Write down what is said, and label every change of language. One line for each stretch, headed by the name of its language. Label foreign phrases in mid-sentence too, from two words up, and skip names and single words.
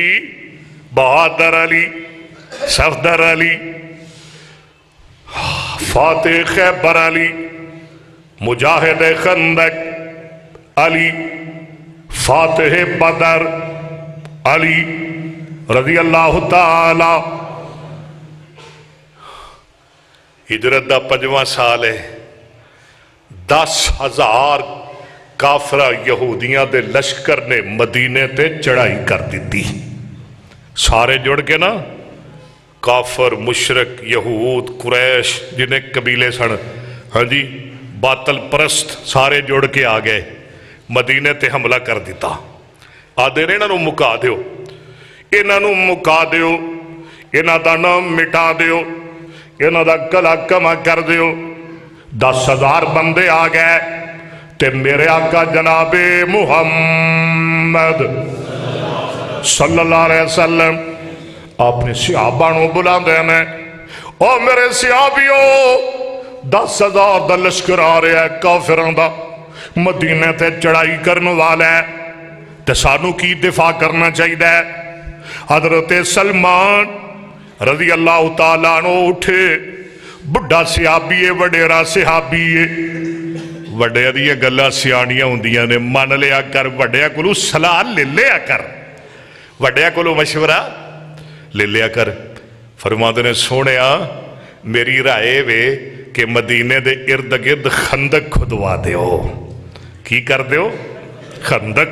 Punjabi: بہادر علی، صفدر علی، فاتح خیبر علی، مجاہد خندق علی، فاتح بدر علی
Arabic: رضی اللہ تعالی۔
Punjabi: ہجرت دا 5واں سال ہے، 10,000 کافرہ یہودیاں دے لشکر نے مدینے تے چڑھائی کر دیتی۔ سارے جڑ کے نا، کافر، مشرک، یہود، قریش، جنہیں قبیلے سن، ہاں جی، باطل پرست، سارے جڑ کے آ گئے، مدینے تے حملہ کر دیتا۔ آدھے نے انہوں مکا دیو، انہوں مکا دیو، انہوں دا نام مٹا دیو، انہوں دا گلا کما کر دیو۔ 10,000 بندے آ گئے تے میرے آقا جناب محمد
Arabic: صلی اللہ علیہ وسلم
Punjabi: آپ نے صحابہ نو بلا دینے، او میرے صحابیو، 10,000 دا لشکر آ رہا ہے کافران دا، مدینے تے چڑھائی کرنے والا ہے، تے سانو کی دفاع کرنا چاہیے۔ حضرت سلمان
Arabic: رضی اللہ تعالیٰ عنہ
Punjabi: اٹھے، بڑھا صحابی ہے، وڈیرا صحابی ہے، وڈیا دیا گلہ سیانیاں ہوندیاں نے، مان لیا کر، وڈیا کلو صلاح لے لیا کر، وڈیا کلو مشورہ لے لیا کر۔ فرماتے نے سونیا میری رائے وے کہ مدینے دے ارد گرد خندق کھدوا دیو۔ کی کر دیو؟ خندق۔